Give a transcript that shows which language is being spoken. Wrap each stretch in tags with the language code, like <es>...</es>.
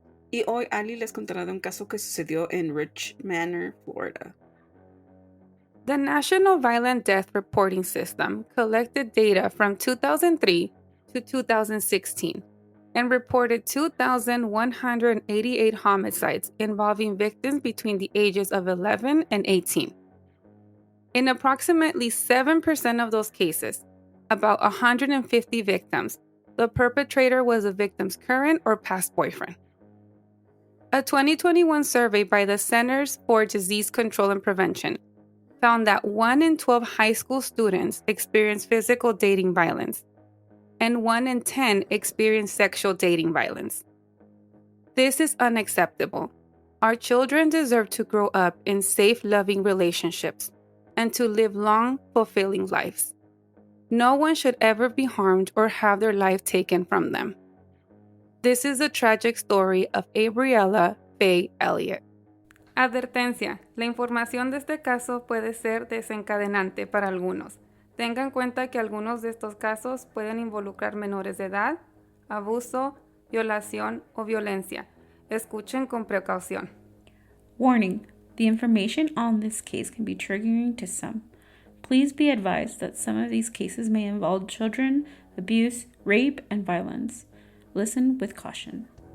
<es>Y hoy Ali les contará de un caso que sucedió en Rich Manor, Florida.</es> <en>The National Violent Death Reporting System collected data from 2003 to 2016 and reported 2,188 homicides involving victims between the ages of 11 and 18. In approximately 7% of those cases, about 150 victims, the perpetrator was a victim's current or past boyfriend. A 2021 survey by the Centers for Disease Control and Prevention found that 1 in 12 high school students experience physical dating violence, and 1 in 10 experience sexual dating violence. This is unacceptable. Our children deserve to grow up in safe, loving relationships and to live long, fulfilling lives. No one should ever be harmed or have their life taken from them. This is the tragic story of Abbriella Faye Elliott.</en> <es>Advertencia: la información de este caso puede ser desencadenante para algunos. Tenga en cuenta que algunos de estos casos pueden involucrar menores de edad, abuso, violación o violencia. Escuchen con precaución.</es> <en>Warning: the information on this case can be triggering to some. Please be advised that some of these cases may involve children, abuse, rape, and violence. Listen with caution.</en>